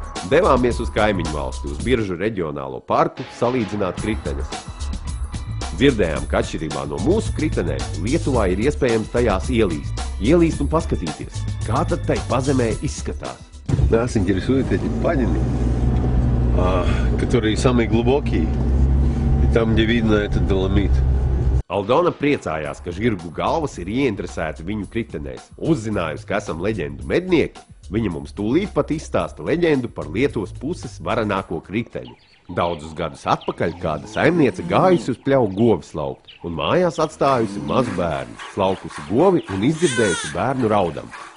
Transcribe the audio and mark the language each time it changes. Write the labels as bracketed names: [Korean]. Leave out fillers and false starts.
[Latvian] Devāmies uz kaimiņu valsti, uz Biržu reģionālo parku, salīdzināt kritenes. Dzirdējām, ka atšķirībā no mūsu kritenēm, Lietuvā ir iespējams tajās ielīst un paskatīties, kā tad tai pazemē izskatās. [Russian] Нас интересует эти впадины, которые самые глубокие, и там, где видно этот доломит. [Latvian] Aldona priecājās, ka žirgu galvas ir ieinteresēti viņu kritenēs. Uzzinājusi, ka esam leģendu mednieki, Viņa mums tūlīt pat izstāsta leģendu par Lietuvas puses varenāko kriteni. Daudzus gadus atpakaļ kāda saimniece gājusi uz pļauju govis laukt un mājās atstājusi mazu bērnu, slaukusi govi un izdzirdējusi bērnu raudam.